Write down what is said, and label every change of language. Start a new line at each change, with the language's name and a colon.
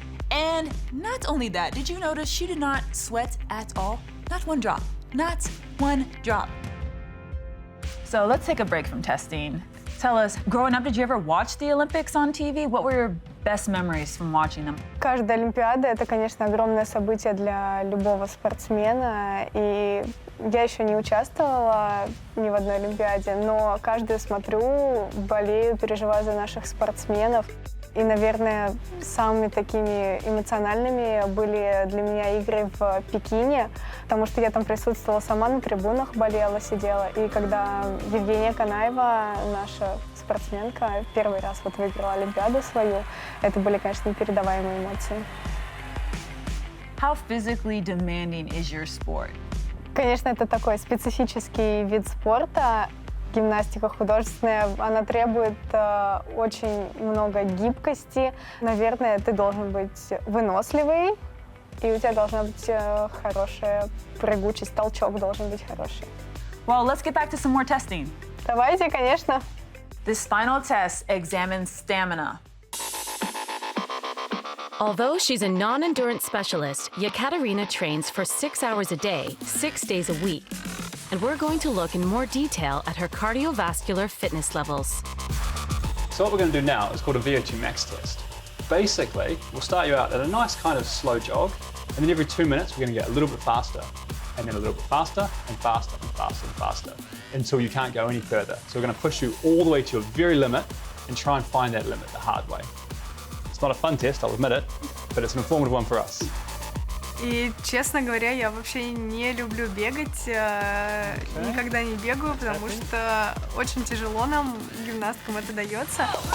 English: And not only that, did you notice she did not sweat at all? Not one drop. Not one drop. So let's take a break from testing. Tell us, growing up, did you ever watch the Olympics on TV? What were your best memories from watching them?
Russian: Каждая Олимпиада — это, конечно, огромное событие для любого спортсмена. И я еще не участвовала ни в одной Олимпиаде, но каждую смотрю, болею, переживаю за наших спортсменов. И, наверное, самыми такими эмоциональными были для меня игры в Пекине, потому что я там присутствовала сама, на трибунах болела, сидела. И когда Евгения Канаева, наша спортсменка, первый раз вот выиграла Олимпиаду свою, это были, конечно, непередаваемые эмоции.
English: How physically demanding is your sport?
Russian: Конечно, это такой специфический вид спорта. Гимнастика художественная, она требует очень много гибкости. Наверное, ты должен быть выносливый, и у тебя должна быть хорошая прыгучесть, толчок должен быть хороший.
English: Well, let's get back to some more testing.
Russian: Давайте, конечно.
English: This final test examines stamina. Although she's a non-endurance specialist, Yekaterina trains for 6 hours a day, 6 days a week. And we're going to look in more detail at her cardiovascular fitness levels. So what we're going to do now is called a VO2 max test. Basically, we'll start you out at a nice kind of slow jog, and then every 2 minutes we're going to get a little bit faster, and then a little bit faster, and faster, and faster, and faster, until you can't go any further. So we're going to push you all the way to your very limit and try and find that limit the hard way. It's not a fun test, I'll admit it, but it's an informative one for us.
Russian: И, честно говоря, я вообще не люблю бегать, никогда не бегаю, потому что очень тяжело нам, гимнасткам, это дается.